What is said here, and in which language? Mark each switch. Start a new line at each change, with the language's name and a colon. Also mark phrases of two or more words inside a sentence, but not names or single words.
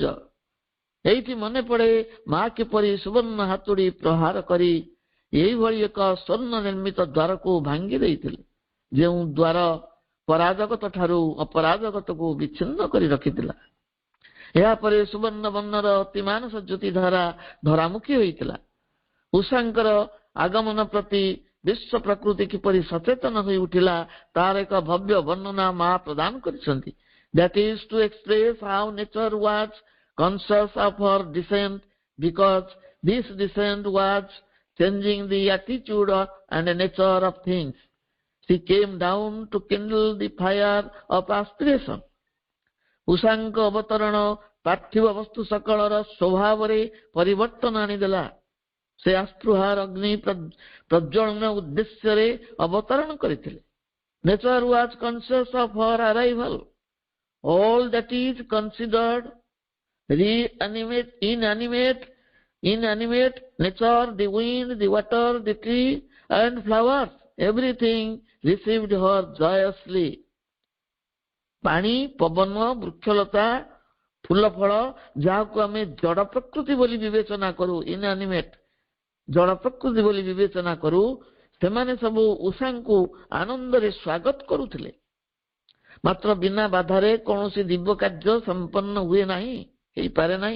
Odia: ଏଇଠି ମନେ ପଡେ ମା କିପରି ସୁବର୍ଣ୍ଣ ହାତୁଡ଼ି ପ୍ରହାର କରି ଏଇଭଳି ଏକ ସ୍ୱର୍ଣ୍ଣ ନିର୍ମିତ ଦ୍ୱାରକୁ ଭାଙ୍ଗି ଦେଇଥିଲେ, ଯେଉଁ ଦ୍ୱାର ପରାଜଗତ ଠାରୁ ଅପରାଜଗତକୁ ବିଚ୍ଛିନ୍ନ କରି ରଖିଥିଲା। ଏହାପରେ ସୁବର୍ଣ୍ଣ ବର୍ଣ୍ଣର ଅତିମାନସ ଜ୍ୟୋତି ଧାରା ଧରାମୁଖୀ ହୋଇଥିଲା। ଉଷାଙ୍କର ଆଗମନ ପ୍ରତି ବିଶ୍ୱ ପ୍ରକୃତି କିପରି ସଚେତନ ହୋଇ ଉଠିଲା, ତାର ଏକ ଭବ୍ୟ ବର୍ଣ୍ଣନା ମା ପ୍ରଦାନ କରିଛନ୍ତି।
English: That is to express how nature was conscious of her descent, because this descent was changing the attitude and nature of things. She came down to kindle the fire of aspiration.
Odia: ଉଷାଙ୍କ ଅବତରଣ ପାର୍ଥିବ ବସ୍ତୁ ସକଳର ସ୍ୱଭାବରେ ପରିବର୍ତ୍ତନ ଆଣିଦେଲା। ସେ ଆସ୍ପୃହାର ଅଗ୍ନି ପ୍ରଜ୍ୱଳନ ଉଦ୍ଦେଶ୍ୟରେ ଅବତରଣ କରିଥିଲେ।
English: Nature was conscious of her arrival. All that is considered inanimate nature, the wind, the water, the tree and flowers, everything received her joyously.
Odia: ପାଣି, ପବନ, ବୃକ୍ଷଲତା, ଫୁଲ ଫଳ, ଯାହାକୁ ଆମେ ଜଡ଼ ପ୍ରକୃତି ବୋଲି ବିବେଚନା କରୁ, ଇନଆନିମେଟ୍ ଜଡ଼ ପ୍ରକୃତି ବୋଲି ବିବେଚନା କରୁ, ସେମାନେ ସବୁ ଉଷାଙ୍କୁ ଆନନ୍ଦରେ ସ୍ୱାଗତ କରୁଥିଲେ। ମାତ୍ର ବିନା ବାଧାରେ କୌଣସି ଦିବ୍ୟ କାର୍ଯ୍ୟ ସମ୍ପନ୍ନ ହୁଏ ନାହିଁ, ହେଇପାରେ ନାହିଁ।